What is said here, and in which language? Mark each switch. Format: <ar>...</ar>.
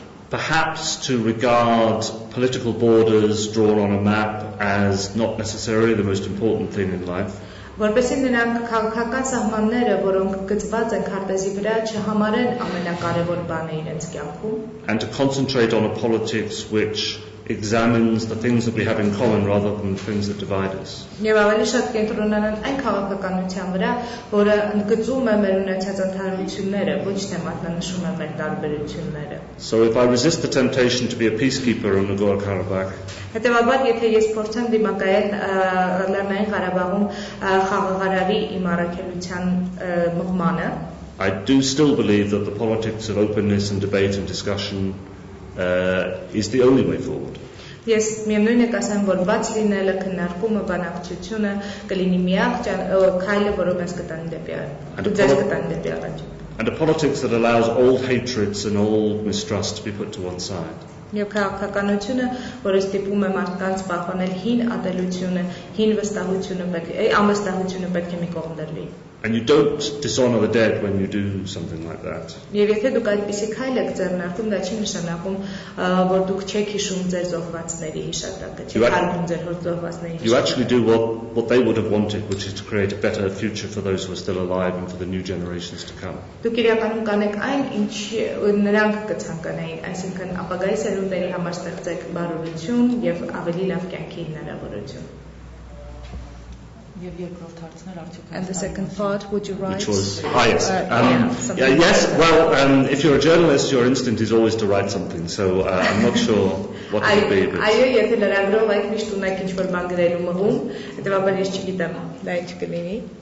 <en>Perhaps to regard political borders drawn on a map as not necessarily the most important thing in life.</en> <hy>Որպեսզի նրանք քաղաքական սահմանները, որոնք գծված են քարտեզի վրա, չհամարեն ամենակարևոր բանը իրենց կյանքում.</hy> <en>And to concentrate on a politics which examines the things that we have in common rather than the things that divide us.</en> <hy>Եվ ավելի շատ կենտրոնանան այն քաղաքականության վրա, որը ընդգծում է մեր ունեցած ընդհանրությունները, ոչ թե մատնանշում է մեր տարբերությունները.</hy> <en>So if I resist the temptation to be a peacekeeper in Nagorno-Karabakh,</en> <hy>հետևաբար եթե ես փորձեմ դիմակայել Լեռնային Ղարաբաղում խաղաղարարի իմ առաքելության մղմանը,</hy> <en>I do still believe that the politics of openness and debate and discussion is the only way forward.</en> <hy>Ես միևնույն է կասեմ, որ բաց լինելը, քննարկումը, բանակցությունը կլինի միակ քայլը, որով ես կտանի դեպի առաջ.</hy> <en>And a politics that allows old hatreds and old mistrust to be put to one side.</en> <hy>Եվ քաղաքականությունը, որը ստիպում է մարդկանց պահպանել հին ատելությունը, հին անվստահությունը պետք է մի կողմ դրվի.</hy> <en>And you don't dishonor the dead when you do something like that.</en> <hy>Եվ եթե դուք այդպիսի քայլ եք ձեռնարկում, դա չի նշանակում, որ դուք չեք հիշում ձեր զոհվածների հիշատակը, չեք հարգում ձեր զոհվածների հիշատակը.</hy> <en>You actually do what they would have wanted, which is to create a better future for those who are still alive and for the new generations to come.</en> <hy>Դուք իրականում կանեք այն, ինչ նրանք կցանկանային, այսինքն ապագայի սերունդների համար ստեղծեք բարօրություն եւ ավելի լավ կյանքի հնարավորություն.</hy> <en>And the second part, would you write? Which was, yes. Yes, well, if you're a journalist, your instinct is always to write something, so I'm not sure what it would be.</en> <hy>Այո, եթե լրագրող եք միշտ ունեք ինչ-որ բան գրելու մղում, հետևաբար ես չգիտեմ, դա ինչ կլինի.</hy>